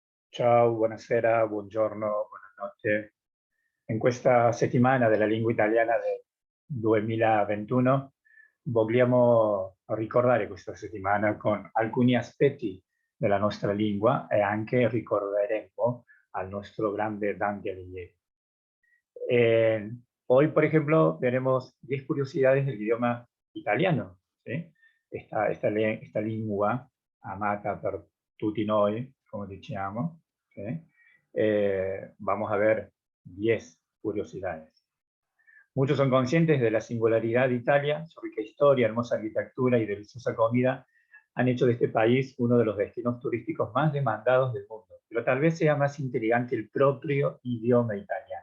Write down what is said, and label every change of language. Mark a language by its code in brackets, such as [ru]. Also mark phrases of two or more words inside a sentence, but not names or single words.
[it] Ciao, buonasera, buongiorno, buonanotte. In questa settimana della lingua italiana del 2021 vogliamo ricordare questa settimana con alcuni aspetti della nostra lingua e anche ricorderemo al nostro grande Dante Alighieri. [es] Hoy, por ejemplo, veremos 10 curiosidades del idioma italiano, ¿sí? [it] Esta lingua amata per tutti noi, como diciamo, [es] ¿sí? Vamos a ver 10 curiosidades. Muchos son conscientes de la singularidad de Italia, su rica historia, hermosa arquitectura y deliciosa comida han hecho de este país uno de los destinos turísticos más demandados del mundo. Pero tal vez sea más intrigante el propio idioma italiano.